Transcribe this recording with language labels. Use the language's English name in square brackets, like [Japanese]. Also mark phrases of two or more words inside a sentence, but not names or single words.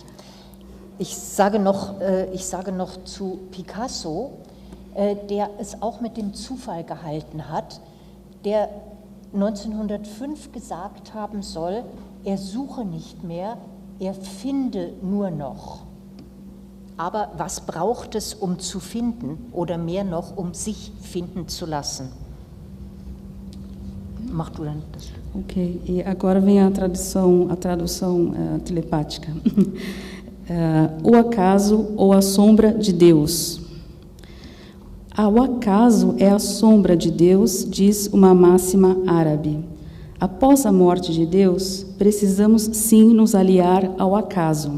[German] Ich sage noch zu Picasso, der es auch mit dem Zufall gehalten hat, der 1905 gesagt haben soll, er suche nicht mehr, er finde nur noch. Aber was braucht es, um zu finden oder mehr noch, um sich finden zu lassen? Mach du dann das. [Portuguese] Ok, e agora vem a tradução telepática. O acaso ou a sombra de Deus. O acaso é a sombra de Deus, diz uma máxima árabe. Após a morte de Deus, precisamos sim nos aliar ao acaso.